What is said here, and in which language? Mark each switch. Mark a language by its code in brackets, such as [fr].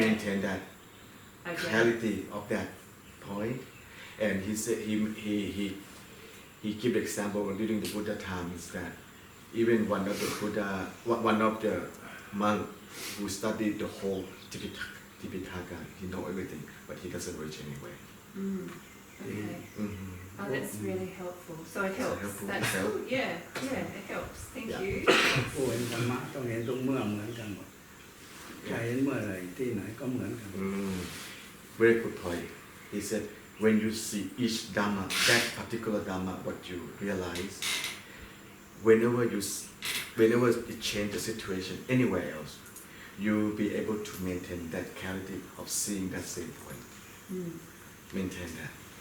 [en] maintain that clarity of that point and he said he give example during the Buddha times that even one of the monk who studied the whole Tipitaka he know everything but he doesn't reach anyway Okay. Oh, that's really helpful. So it helps. helpful. That's It helps. good. Yeah, it helps. Thank you. [th] ผู้เห็นธรรมะต้องเห็นทุกเมื่อเหมือนกันหมดใครเห็นเมื่อไหร่ที่ไหนก็เหมือนกัน [en] Very good point. He said when you see each dhamma that particular dhamma what you realize whenever it change the situation anywhere else you'll be able to maintain that clarity of seeing that same point maintain that